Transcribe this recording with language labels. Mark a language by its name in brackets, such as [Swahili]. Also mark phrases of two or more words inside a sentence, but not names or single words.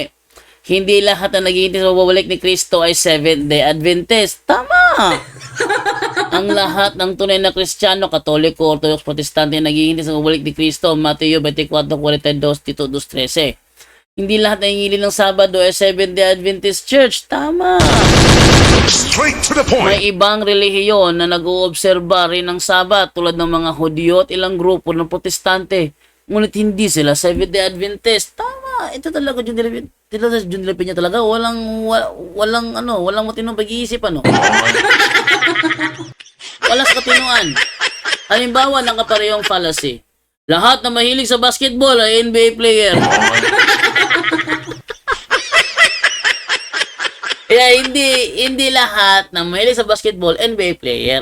[Filipino] Hindi lahat na naghihintay sa pagbabalik ni Kristo ay Seventh-day Adventist. Tama! Ang lahat ng tunay na Kristiyano, Katoliko, Orthodox, Protestante na naghihintay sa pagbabalik ni Kristo, Mateo 24:42, Tito 2:13. Hindi lahat na hingilin ng Sabado ay Seventh-day Adventist Church. Tama! [English] Straight to the point. [Filipino] May ibang relihiyon na nag-oobserba rin ng Sabat tulad ng mga Hudyo at ilang grupo ng Protestante. Ngunit hindi sila Seventh-day Adventist. Tama! Ito talaga, John de la Peña talaga. Walang matinong pag-iisip, ano? Walang katinuan. Halimbawa ng kaparehong fallacy. Lahat na mahilig sa basketball ay NBA player. Kaya hindi lahat na mahilig sa basketball NBA player.